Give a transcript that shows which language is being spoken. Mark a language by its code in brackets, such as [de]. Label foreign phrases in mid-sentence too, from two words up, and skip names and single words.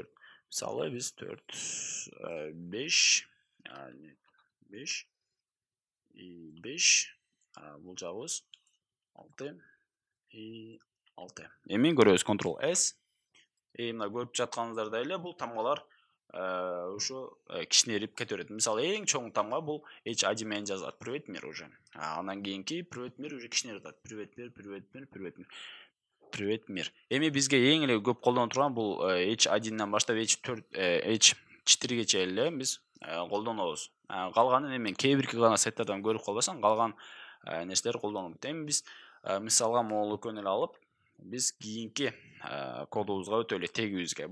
[ky] Мисалы биз 4 5 и 5 бул жагыбыз 6 и 6. Эми көрөбүз Ctrl-S. Мына көрүп жатканыңыздардай эле бул тамгалар ушу кичинерип кете берет. Мисалы эң чоң тамга бул H1 менен жазылат. [ru] Привет мир уже. [ky] Андан кийинки [ru] привет мир уже [ky] кичинерип атат. [ru] Привет мир, привет мир, привет мир. Привет мир. [ky] Эми бизге эң эле көп колдоно турган бул H1ден баштап H4гече эле биз колдонобуз. Калганын эми кээ бирки гана сайттардан көрүп калбасаң, калган нерселер колдонулат. Эми биз мисалга могул экөөнү эле алып, биз кийинки кодубузга өтөлү, тегибизге.